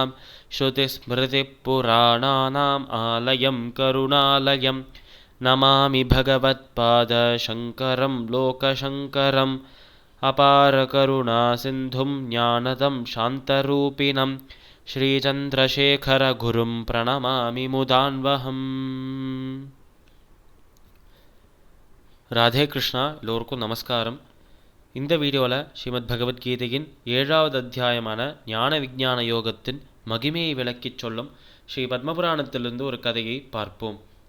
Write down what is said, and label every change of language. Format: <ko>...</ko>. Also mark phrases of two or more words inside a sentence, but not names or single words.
<sa>श्रुतिस्मृतिपुराणानाम् आलयं करुणालयं नमामि भगवत्पादशङ्करं लोकशङ्करम्। अपारकरुणासिन्धुं ज्ञानदं शान्तरूपिणं श्रीचन्द्रशेखरगुरुं प्रणमामि मुदान्वहम्.</sa> <ta>ராதே கிருஷ்ணா. எல்லோருக்கும் நமஸ்காரம். இந்த வீடியோவில் ஸ்ரீமத் பகவத்கீதையின் 7வது அத்தியாயமான ஞான விஞ்ஞான யோகத்தின் மகிமையை விளக்கிச் சொல்லும் ஸ்ரீ பத்மபுராணத்திலிருந்து ஒரு கதையை பார்ப்போம்.</ta>